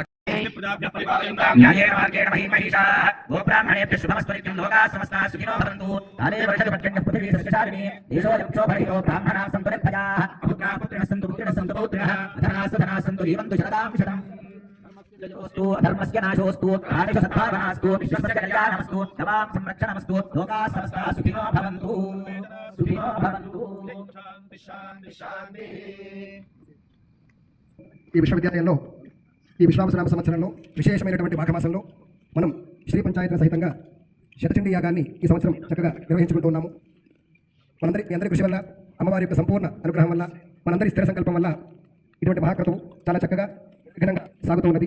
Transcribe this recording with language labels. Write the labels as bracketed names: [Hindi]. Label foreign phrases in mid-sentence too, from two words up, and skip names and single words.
[Sanskrit] न्यायेन मार्गेण महिषाः गोब्राह्मणेभ्यः शुभमस्तु लोकाः समस्ताः सुखिनो भवन्तु काले वर्षति पृथिवी सस्यशालिनी देशोऽयं क्षोभरहितो ब्राह्मणाः सन्तु निर्भयाः अपुत्राः पुत्रिणः सन्तु पौत्रिणः धनाः सन्तु जीवन्तु शरदां शतम् अस्तु धर्मस्य नाशोऽस्तु प्राणिषु सद्भावनास्तु विश्वस्य कल्याणमस्तु नवां संरक्षणमस्तु लोकाः समस्ताः सुखिनो भवन्तु शान्ति शान्ति [Telugu] ఈ విశ్వవిద్యాలయంలో ఈ విశ్వావసనామ సంవత్సరంలో విశేషమైనటువంటి మాఘమాసంలో మనం శ్రీ పంచాయతీల సహితంగా శతచండీ యాగాన్ని ఈ సంవత్సరం చక్కగా నిర్వహించుకుంటూ ఉన్నాము. మీ అందరి కృషి వల్ల, అమ్మవారి యొక్క సంపూర్ణ అనుగ్రహం వల్ల, మనందరి స్థిర సంకల్పం వల్ల ఇటువంటి మహాక్రతువు చాలా చక్కగా విఘ్నంగా సాగుతూ ఉన్నది.